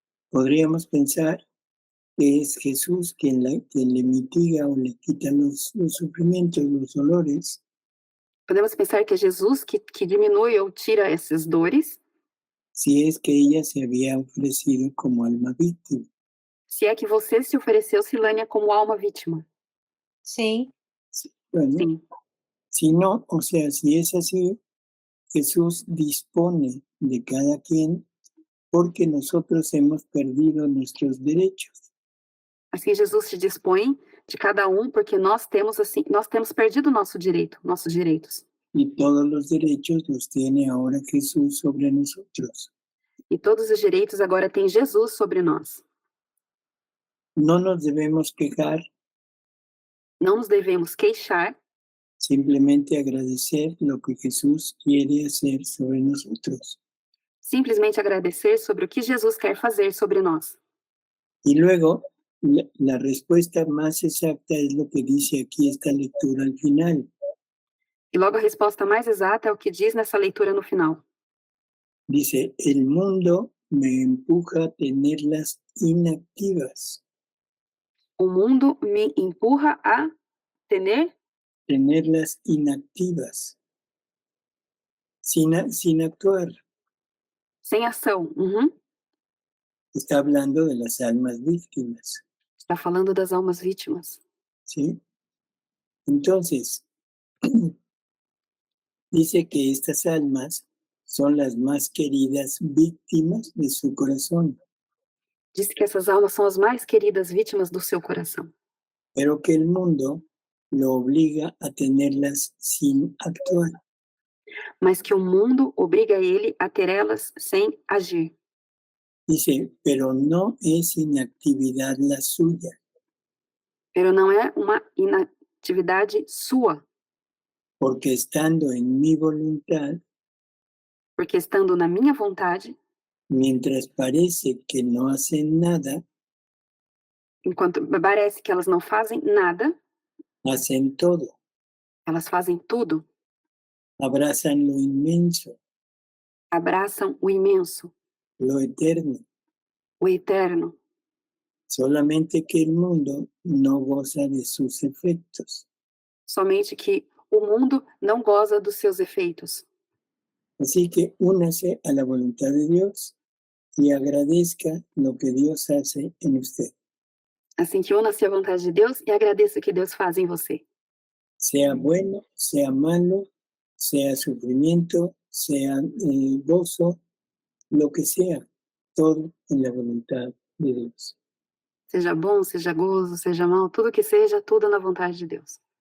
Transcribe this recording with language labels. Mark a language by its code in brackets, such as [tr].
[es] Podríamos pensar que es Jesús quien le mitiga o le quita los sufrimientos, los dolores, [pt] Podemos pensar que é Jesus que diminui ou tira essas dores, [es] si es que ella se había ofrecido como alma víctima. [pt] se é que você se ofereceu, Silânia, como alma vítima. Sim, [es] Bueno, [pt] Sim. [es] si no, o sea, si es así, Jesús dispone de cada quien porque nosotros hemos perdido nuestros derechos. [pt] Assim, Jesus se dispõe de cada porque nós temos perdido nossos direitos. [es] Y todos los derechos los tiene ahora Jesús sobre nosotros. [pt] E todos os direitos agora tem Jesus sobre nós. [es] No nos debemos quejar, [pt] Não nos devemos queixar, [es] simplemente agradecer lo que Jesús quiere hacer sobre nosotros. [pt] simplesmente agradecer sobre o que Jesus quer fazer sobre nós. [es] Y luego, la respuesta más exacta es lo que dice aquí esta lectura al final. [pt] E logo a resposta mais exata é o que diz nessa leitura no final. [es] Dice, el mundo me empuja a tenerlas inactivas. [pt] O mundo me empurra a [es] Tenerlas inactivas. Sin actuar. [pt] sem ação. Uhum. [es] Está hablando de las almas víctimas. [pt] Está falando das almas vítimas. [es] ¿Sí? Entonces, dice que estas almas son las más queridas víctimas de su corazón, [pt] Diz que essas almas são as mais queridas vítimas do seu coração. [es] pero que el mundo lo obliga a tenerlas sin actuar. [pt] Mas que o mundo obriga ele a ter elas sem agir. [es] Dice, pero no es inactividad la suya, [pt] Pero não é uma inatividade sua, [es] porque estando en mi voluntad, [pt] porque estando na minha vontade, [es] mientras parece que no hacen nada, [pt] enquanto parece que elas não fazem nada, [es] hacen todo, [pt] elas fazem tudo, [es] abrazan lo inmenso, [pt] abraçam o imenso, [es] lo eterno, [pt] o eterno, [es] solamente que el mundo no goza de sus efectos. [pt] somente que o mundo não goza dos seus efeitos. [es] Así que únase a la voluntad de Dios y agradezca lo que Dios hace en usted. [pt] Assim que una-se à vontade de Deus e agradeça o que Deus faz em você. [es] Sea bueno, sea malo, sea sufrimiento, sea gozo, lo que sea, todo en la voluntad de Dios. [pt] Seja bom, seja gozo, seja mal, tudo que seja, tudo na vontade de Deus.